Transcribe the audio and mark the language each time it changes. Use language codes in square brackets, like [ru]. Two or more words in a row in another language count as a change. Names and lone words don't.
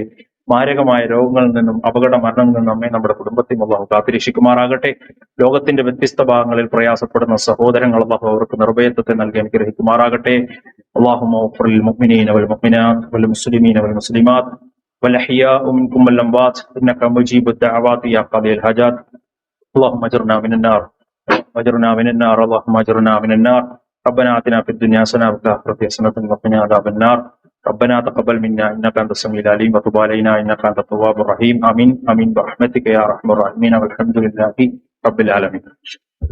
[ml] മാരകമായ രോഗങ്ങളിൽ നിന്നും അപകട മരണങ്ങളിൽ നിന്നും നമ്മെ, നമ്മുടെ കുടുംബത്തെയും അള്ളാഹു കാത്തിരക്ഷിക്കുമാറാകട്ടെ. ലോകത്തിന്റെ വ്യത്യസ്ത ഭാഗങ്ങളിൽ പ്രയാസപ്പെടുന്ന സഹോദരങ്ങൾ അള്ളാഹു അവർക്ക് നിർഭയത്വത്തെ നൽകി അനുഗ്രഹിക്കുമാറാകട്ടെ. [ar] اللهم اغفر للمؤمنين والمؤمنات والمسلمين والمسلمات والأحياء منكم والأموات إنك مجيب الدعوات يا قاضي الحاجات. اللهم اجرنا من النار واجرنا من النار اللهم اجرنا من النار. ربنا آتنا في الدنيا حسنة وفي الآخرة حسنة وقنا عذاب النار. ربنا تقبل منا إنك أنت السميع العليم وتب علينا إنك أنت التواب الرحيم. آمين آمين برحمتك يا أرحم الراحمين والحمد لله رب العالمين.